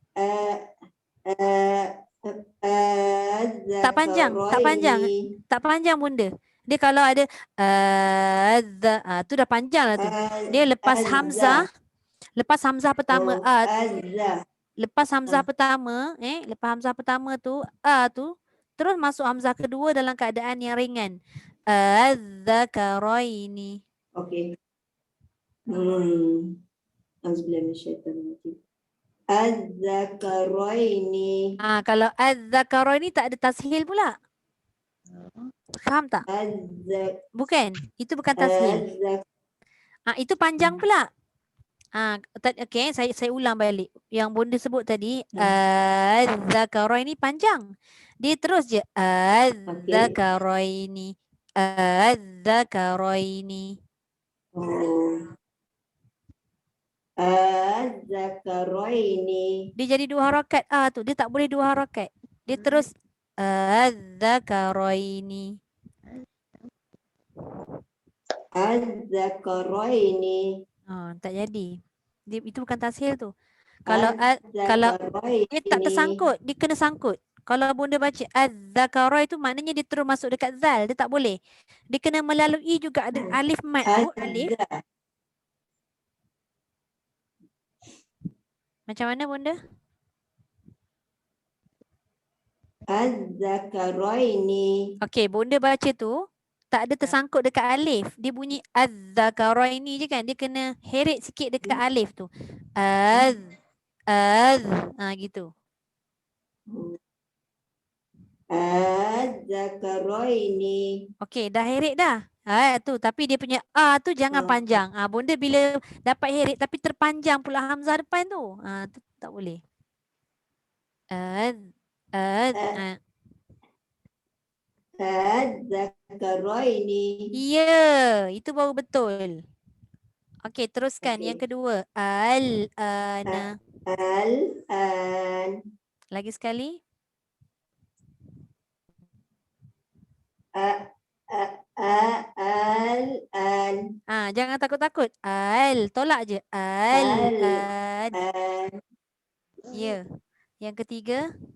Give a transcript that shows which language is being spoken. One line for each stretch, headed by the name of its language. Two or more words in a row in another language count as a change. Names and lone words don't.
Malay: Tak panjang bunda. Dia kalau ada tu dah panjang lah tu. Dia lepas hamzah pertama lepas hamzah pertama tu terus masuk hamzah kedua dalam keadaan yang ringan. Az-zakaraini. Okey.
Arabic: أعوذ بالله من الشيطان الرجيم.
Malay: Az-zakaraini. Kalau az-zakaraini tak ada tashil pula. Faham tak? Bukan. Itu bukan tashil. Itu panjang pula. Okey, saya ulang balik. Yang bunda sebut tadi, az-zakaraini panjang. Dia terus je az-zakaraini. Az-zakaraini. Az-zakaraini. Dia jadi 2 harakat tu. Dia tak boleh 2 harakat. Dia terus az-zakaraini. Az-zakaraini. Tak jadi. Itu bukan tashil tu. Kalau dia tak tersangkut, dia kena sangkut. Kalau bunda baca az-zakara itu maknanya dia terus masuk dekat zal. Dia tak boleh. Dia kena melalui juga ada alif mat tu. Alif. Macam mana bunda? Az-zakaraini. Okey, bunda baca tu tak ada tersangkut dekat alif. Dia bunyi az-zakaraini je kan. Dia kena heret sikit dekat alif tu. Az. Gitu. Az-zakaraini. Okey, dah heret dah. Tu tapi dia punya tu jangan panjang. Bunda bila dapat heret tapi terpanjang pula hamzah depan tu. Tu tak boleh. Az. Az-zakaraini. Ya, itu baru betul. Okey, teruskan yang kedua. Al-ana. Al-an. Lagi sekali. Al-an. Jangan takut-takut. Tolak je. Al-an. Ya. Yang ketiga.